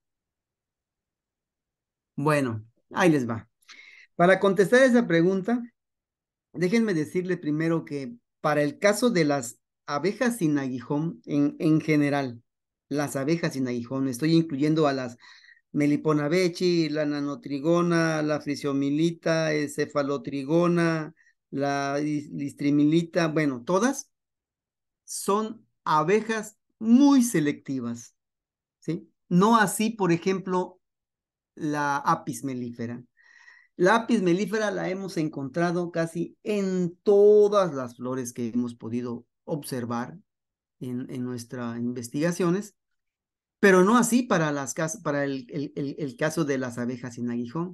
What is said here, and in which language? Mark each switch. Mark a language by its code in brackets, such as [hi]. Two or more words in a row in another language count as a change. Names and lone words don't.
[es] Bueno, ahí les va. Para contestar esa pregunta, déjenme decirle primero que para el caso de las abejas sin aguijón, en general, las abejas sin aguijón, estoy incluyendo a las Melipona bechi, la nanotrigona, la frisiomilita, cefalotrigona, la listrimilita, bueno, todas son abejas muy selectivas, ¿sí? No así, por ejemplo, la apis mellifera. La apis mellifera la hemos encontrado casi en todas las flores que hemos podido observar en nuestras investigaciones, pero no así para, para el caso de las abejas sin aguijón.